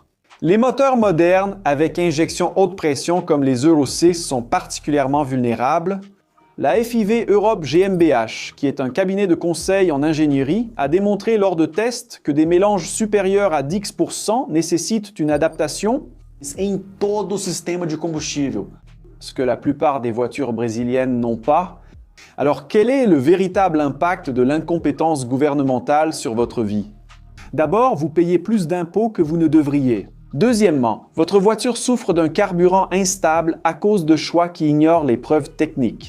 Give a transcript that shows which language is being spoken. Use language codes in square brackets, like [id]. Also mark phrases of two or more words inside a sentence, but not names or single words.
[fr] Les moteurs modernes avec injection haute pression comme les Euro 6 sont particulièrement vulnérables. La FIV Europe GmbH, qui est un cabinet de conseil en ingénierie, a démontré lors de tests que des mélanges supérieurs à 10% nécessitent une adaptation [pt] em todo o sistema de combustível, [fr] ce que la plupart des voitures brésiliennes n'ont pas. Alors quel est le véritable impact de l'incompétence gouvernementale sur votre vie? D'abord, vous payez plus d'impôts que vous ne devriez. Deuxièmement, votre voiture souffre d'un carburant instable à cause de choix qui ignorent les preuves techniques.